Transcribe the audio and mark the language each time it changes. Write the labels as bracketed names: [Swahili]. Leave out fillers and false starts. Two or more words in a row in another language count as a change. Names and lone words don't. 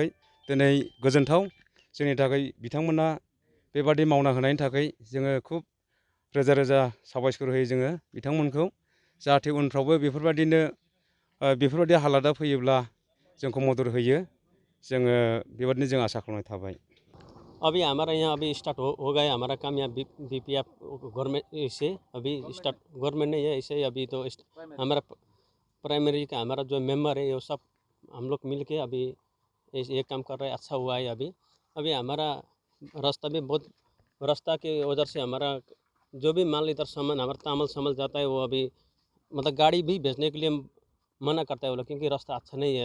[Bodo] दिनै गोजोनथाव जोंनि थाखाय बिथांमोना बेबादि मावना होनायनि थाखाय जोङो खुब रोजा रोजा साबायखर होयो जोङो बिथांमोनखौ। जाहाथे उनफ्रावबो बेफोरबायदि हालादा फैयोब्ला जोंखौ मदद होयो, जोङो बेबादिनो जों आसा खालामनाय थाबाय। [Hindi] अभी हमारा यहाँ अभी स्टार्ट हो गया हमारा काम यहाँ बीपीएफ गवर्नमेंट से अभी [English] start government [Hindi] ने ऐसे अभी तो हमारा प्राइमरी का हमारा जो मेंबर है वो सब हम लोग मिल के अभी ये काम कर रहे हैं। अच्छा हुआ है। अभी हमारा रास्ता भी बहुत, रास्ता के वजह से हमारा जो भी माल इधर सामान हमारा तामल सामल जाता है वो अभी मतलब गाड़ी भी भेजने के लिए मना करता है वो लोग, क्योंकि रास्ता अच्छा नहीं है।